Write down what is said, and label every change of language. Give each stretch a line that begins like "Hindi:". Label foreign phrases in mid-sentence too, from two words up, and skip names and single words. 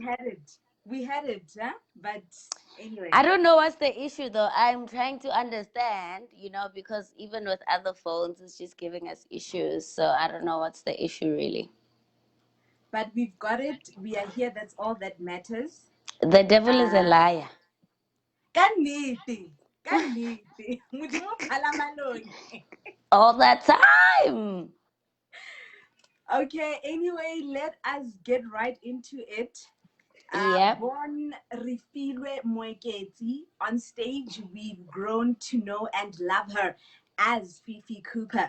English: we had it. We had it, huh? But anyway. I don't know what's the issue though. I'm trying to understand, because even with other phones, it's just giving us issues. So I don't know what's the issue really. But we've got it. We are here. That's all that matters. The devil is a Uh, liar.
Tswana: Kannete. Kannete. Modimo o phala malone.
English: All that time. Okay, anyway, let us get right into it. Yep. Born Refilwe Mooketsi, on stage we've grown to know and love her as Fifi Cooper.